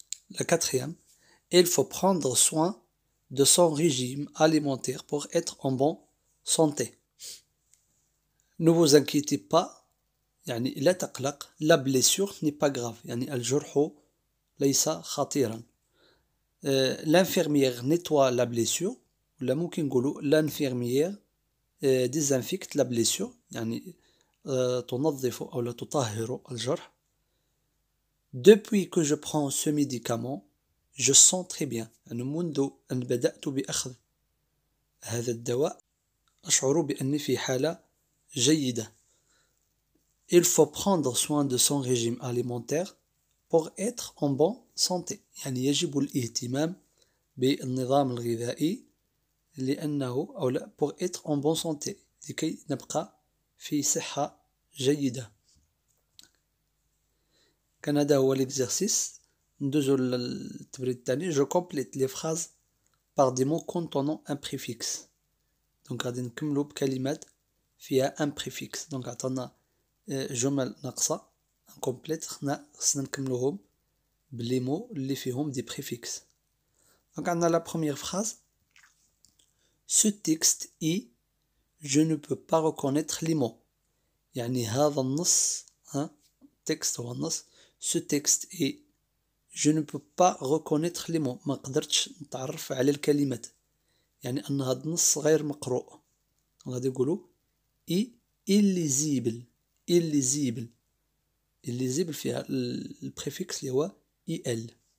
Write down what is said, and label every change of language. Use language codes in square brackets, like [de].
[fr] La 4e: Il faut prendre soin de son régime alimentaire pour être en bonne santé. Ne vous inquiétez pas, [ar] يعني لا تقلق. [fr] La blessure n'est pas grave، [ar] يعني الجرح ليس خطيرا. [fr] L'infirmière nettoie la blessure، [ar] ولا ممكن نقولوا [fr] l'infirmière désinfecte la blessure، [ar] يعني تنظف أو لا تطهر الجرح. [fr] Depuis que je prends ce médicament, je sens très bien. [ar] يعني منذ أن بدأت بأخذ هذا الدواء أشعر بأني في حالة جيدة. [fr] Il faut prendre soin de son régime alimentaire pour être en bonne santé. [ar] يعني يجب الاهتمام بالنظام الغذائي لأنه أو لا [fr] pour être en bonne santé، [ar] لكي نبقى في صحة جيدة. كان هذا هو l'exercice. ندوزو للتمرين الثاني. [fr] Je complète les phrases par des mots contenant un préfixe. [ar] دونك غادي نكملو بكلمات فيها un préfixe. دونك عطانا جمل ناقصة incomplète، خصنا نكملوهم بلي مو اللي فيهم دي préfixes. دونك عندنا [fr] la première phrase: Ce texte est je ne peux pas reconnaître les mots. [ar] يعني هذا النص، texte هو النص. [fr] Ce texte est je ne peux pas reconnaître les mots. [ar] ما قدرتش نتعرف على الكلمات، يعني أن هذا النص غير مقروء. غادي نقولوا [fr] est illisible. [ar] illisible illisible فيها البريفيكس اللي هو il.